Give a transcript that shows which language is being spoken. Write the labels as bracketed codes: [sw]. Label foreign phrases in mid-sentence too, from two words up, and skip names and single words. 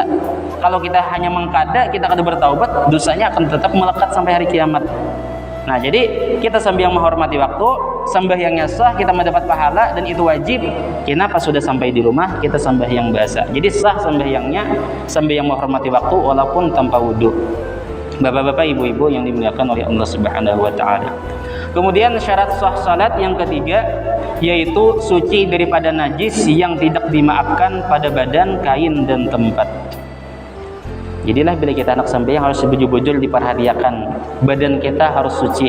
[id] Kalau kita hanya mangkada, kita kada bertaubat, dosanya akan tetap melekat sampai hari kiamat. Nah jadi kita sembahyang menghormati waktu, sembahyangnya sah, kita mendapat pahala dan itu wajib. Kenapa sudah sampai di rumah kita sembahyang biasa. Jadi sah sembahyangnya, sembahyang menghormati waktu walaupun tanpa wudu. Bapak-bapak, ibu-ibu yang dimuliakan oleh [ar] الله سبحانه وتعالى. [id] Kemudian syarat sah salat yang ketiga yaitu suci daripada najis yang tidak dimaafkan pada badan, kain dan tempat. Jadilah bila kita anak sembahyang harus bujul-bujul diperhatikan, badan kita harus suci.